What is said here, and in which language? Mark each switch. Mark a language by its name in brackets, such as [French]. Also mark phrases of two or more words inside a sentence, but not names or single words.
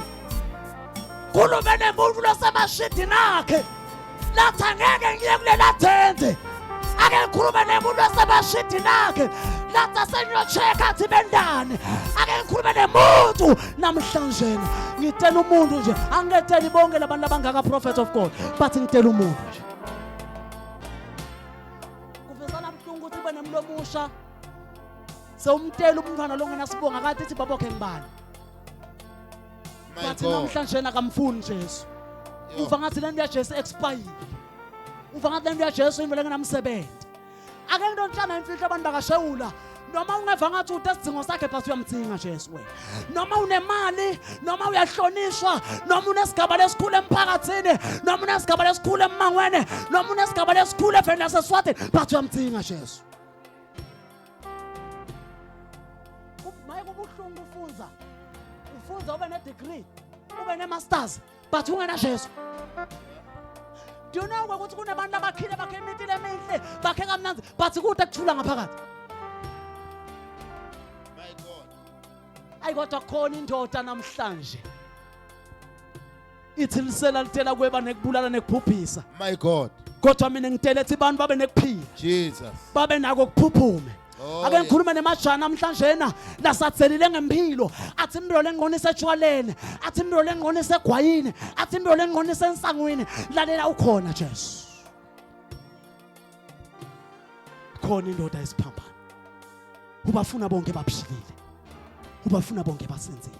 [Swati] Khulume nemuntu losemashidini akhe lathi angeke ngiye kulela tende. Ake ngikhulume nemuntu losemashidini akhe lathi asengiyochecka athi bendane. Ake ngikhulume nemuntu namhlanje ngitela umuntu nje angiteli bonke labantu abangaka [English] prophet of God [Swati] but ngitela umuntu nje. Kuvesana mhlungu ukuthi ube nemlomo omusha sewumtela umntwana lo ngenasibonga kade ithi babokhe ngibani. Bathi namhlanje akamfuni Jesu. Uva ngathi lento ya Jesu expired. Uva ngathi lento ya Jesu imvele ngenamsebenzi. Ake ngidontshana imfihlo abantu bakashewula. Noma ungeva ngathi udesidingo sakhe but uyamdinga Jesu wena. Noma unemali, noma uyahlonishwa, noma unesigaba lesikhulu emphakathini, noma unesigaba lesikhulu emangweni, noma unesigaba lesikhulu eveni laseSwati but uyamdinga Jesu. Maye kubuhlungu ufunza ube ne-degree, ube ne-masters but ungena Jesu. [English] Do you know [Swati] ukuthi kunabantu abakhile bakhe imitile emihle bakhe kamnandi but kude kuthula ngaphakathi. Kodwa khona indoda namhlanje ithi lisela litela kweba nekubulala nekubhubhisa. [English] My God. [Swati] Kodwa mina ngitele ethi abantu babe nekuphila. Jesus. Babe nako kuphuphume. Ake ngikhuluma nemajana namhlanje na lasatselile ngempilo. Athi impilo lengqonisa etshwaleni, athi impilo lengqonisa egwayini, athi impilo lengqonisa ensangweni. Lalela ukhona Jesu. Khona indoda esiphambana. Ubafuna bonke baphilile. Ubafuna bonke basenzile.